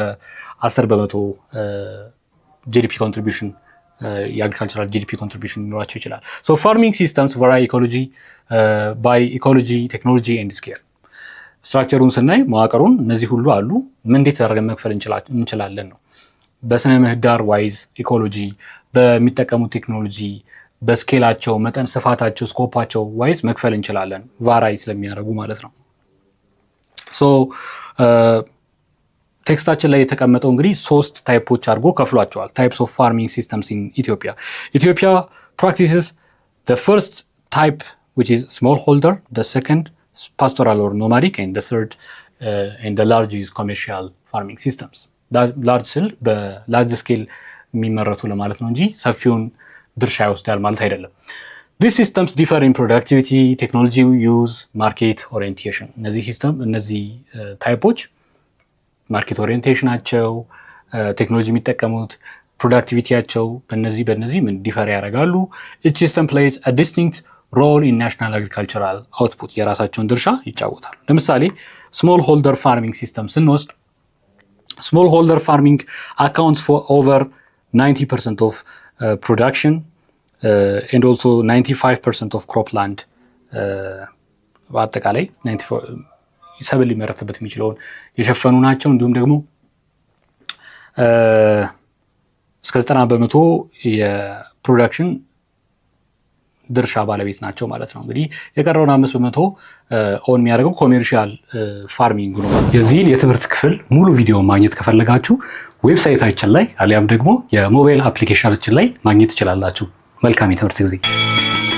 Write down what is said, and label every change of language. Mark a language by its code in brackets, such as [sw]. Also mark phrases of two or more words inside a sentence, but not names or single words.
[am] 10% [en] GDP contribution [am] የአግሪካልቸራል [en] GDP contribution [am] ሊኖራቸው ይችላል። [en] farming systems vary by ecology, technology and scale። [am] ስትራክቸሩን ስናይ መዋቅሩን እነዚህ ሁሉ አሉ። ምን እንዴት አድርገን መክፈል እንችላለን ነው። በስነ ምህዳር [en] wise ecology፣ [am] በሚጠቀሙት ቴክኖሎጂ፣ በስኬላቸው መጠን፣ ስፋታቸው፣ ስኮፓቸው ዋይዝ መክፈል እንችላለን፣ ቫራይ ስለሚያደርጉ ማለት ነው። ቴክስታችን ላይ የተቀመጠው እንግዲህ 3 ታይፖች አድርጎ ከፍሏቸዋል። [en] types of farming systems in Ethiopia practices the first type which is smallholder, the second pastoral or nomadic, and the third and the large is commercial farming systems. [am] ላርጅ ስል በላርጅ ስኬል የሚመረቱ ለማለት ነው እንጂ ሰፊውን ድርሻ ይወስዳል ማለት አይደለም። [en] These systems differ in productivity, technology use, market orientation. [am] እነዚህ ታይፖች ማርኬት ኦሪየንቴሽናቸው፣ ቴክኖሎጂ የሚጠቀሙት፣ ፕሮዳክቲቪቲያቸው በእነዚህ ምን ዲፈር ያደርጋሉ። [en] each system plays a distinct role in national agricultural output። [am] የራሳቸውን ድርሻ ይጫወታሉ። ለምሳሌ [en] small holder farming system [am] ስንወስድ [en] small holder farming accounts for over 90% of production and also 95% of cropland። [am] በአጠቃላይ ሰብል ሊመረትበት የሚችለውን የሸፈኑ ናቸው። እንዲሁም ደግሞ እስከ 90% የፕሮዳክሽን ድርሻ ባለቤት ናቸው ማለት ነው። እንግዲህ የቀረውን 5% ኦን የሚያደርገው [en] commercial farming [am] ነው። የዚህን የትምህርት ክፍል ሙሉ ቪዲዮ ማግኘት ከፈለጋችሁ ዌብሳይታችን ላይ አሊያም ደግሞ የሞባይል አፕሊኬሽናችን ላይ ማግኘት ትችላላችሁ። መልካም የትምህርት ጊዜ